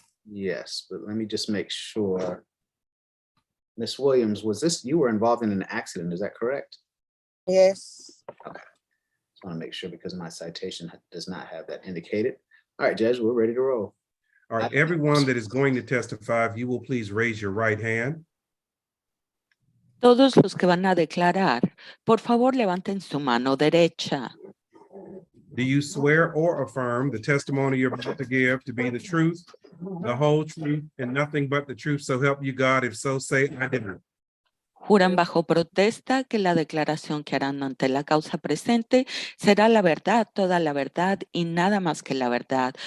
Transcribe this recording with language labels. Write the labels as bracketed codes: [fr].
[en] yes, but let me just make sure. Miss Williams, was this, you were involved in an accident, is that correct? Yes. Okay. Just want to make sure because my citation does not have that indicated. All right, Judge, we're ready to roll. All right, everyone that is going to testify, if you will please raise your right hand. [es] Todos los que van a declarar, por favor levanten su mano derecha. [en] Do you swear or affirm the testimony you're about to give to be the truth, the whole truth, and nothing but the truth, so help you God? If so, say I do. [es] Juran bajo protesta que la declaración que harán ante la causa presente será la verdad, toda la verdad y nada más que la verdad.